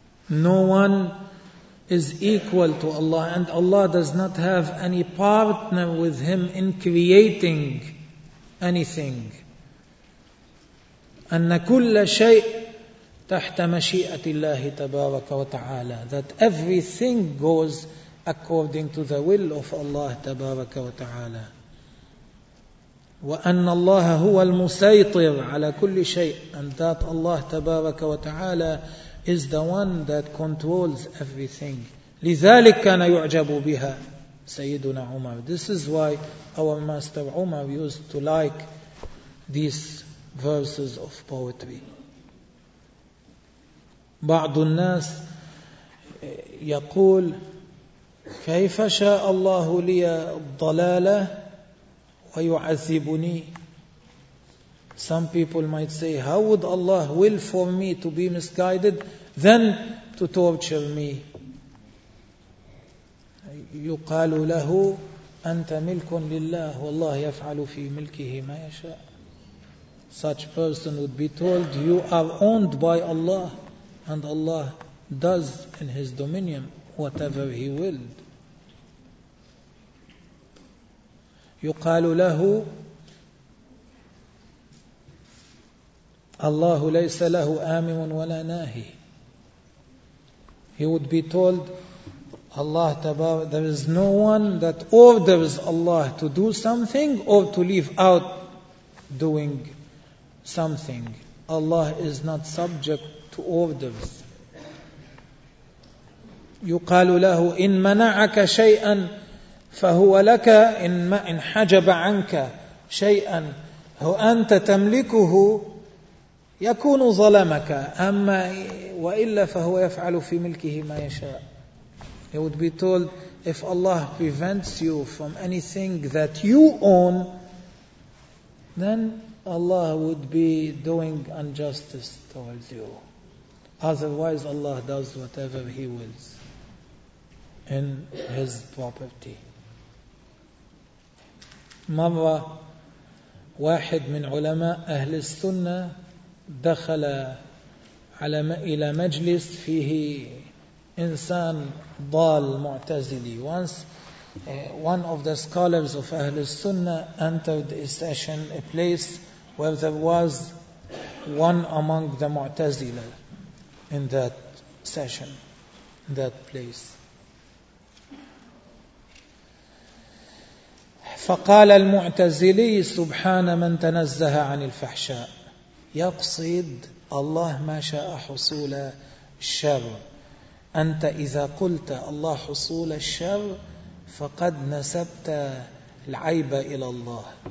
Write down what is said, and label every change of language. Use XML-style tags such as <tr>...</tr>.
<en>No one is equal to Allah, and Allah does not have any partner with him in creating anything.</en> <ar>أن كل شيء تحت مشيئة الله تبارك وتعالى,</ar> <en>that everything goes according to the will of Allah</en> <ar>تبارك وتعالى. وأن الله هو المسيطر على كل شيء,</ar> <en>and that Allah</en> <ar>تبارك وتعالى</ar> <en>is the one that controls everything.</en> <ar>لذلك كان يعجب بها سيدنا عمر.</ar> <en>This is why our master Umar used to like these verses of poetry.</en> <ar>بعض الناس يقول كيف شاء الله لي الضلالة ويعذبني.</ar> <en>Some people might say, how would Allah will for me to be misguided then to torture me.</en> <ar>يقال له أنت ملك لله والله يفعل في ملكه ما يشاء.</ar> <en>Such person would be told, you are owned by Allah and Allah does in his dominion whatever he willed.</en> <ar>يقال له الله ليس له آمن ولا ناهي.</ar> <en>He would be told, Allah تبارك, there is no one that orders Allah to do something or to leave out doing something. Allah is not subject to orders.</en> <ar>يقال له إن منعك شيئا فهو لك إن حجب عنك شيئا هو أنت تملكه يكون ظلمك أما وإلا فهو يفعل في ملكه ما يشاء.</ar> <en>He would be told, if Allah prevents you from anything that you own, then Allah would be doing injustice towards you. Otherwise, Allah does whatever He wills in His property.</en> <ar>مرة واحد من علماء أهل السنة دخل على إلى مجلس فيه إنسان ضال معتزلي.</ar> <en>Once one of the scholars of Ahl al-Sunnah entered a session, a place where there was one among the Mu'tazila in that session, in that place.</en> <ar>فقال المعتزلي سبحان من تنزه عن الفحشاء. يقصد الله ما شاء حصول الشر. أنت إذا قلت الله حصول الشر فقد نسبت العيب إلى الله.</ar>